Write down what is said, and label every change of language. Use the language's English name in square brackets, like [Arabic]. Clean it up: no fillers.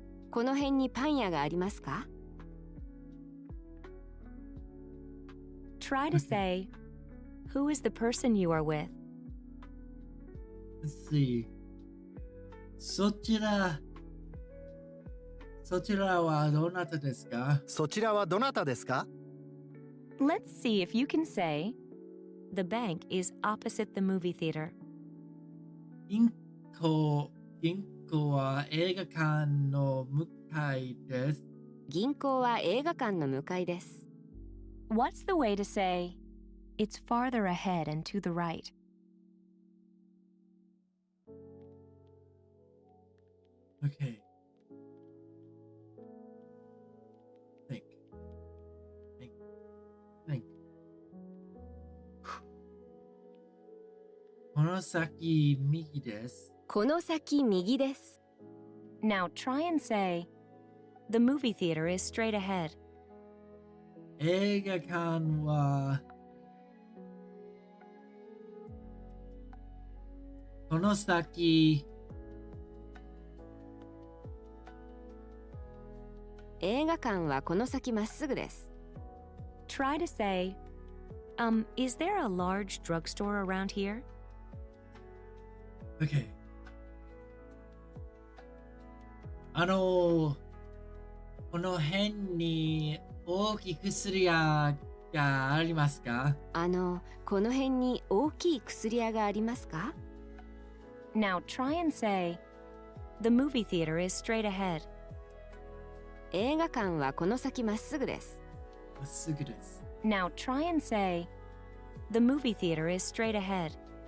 [Japanese] この辺にパン屋がありますか？ [English] Try to say, who is the person you are with? Let's see. [Japanese] そちらはどなたですか？そちらはどなたですか？ [English] Let's see if you can say, the bank is opposite the movie theater. [Japanese] 銀行は映画館の向かいです。銀行は映画館の向かいです。 [English] What's the way to say, it's farther ahead and to the right? Okay. Think. [Japanese] この先右です。この先右です。 [English] Now try and say, the movie theater is straight ahead. [Japanese] 映画館はこの先。映画館はこの先まっすぐです。 [English] Try to say, is there a large drugstore around here? Okay. [Japanese] この辺に大きい薬屋がありますか？この辺に大きい薬屋がありますか？ [English] Now try and say, the movie theater is straight ahead. [Japanese] 映画館はこの先まっすぐです。まっすぐです。 [English] Now try and say, the movie theater is straight ahead.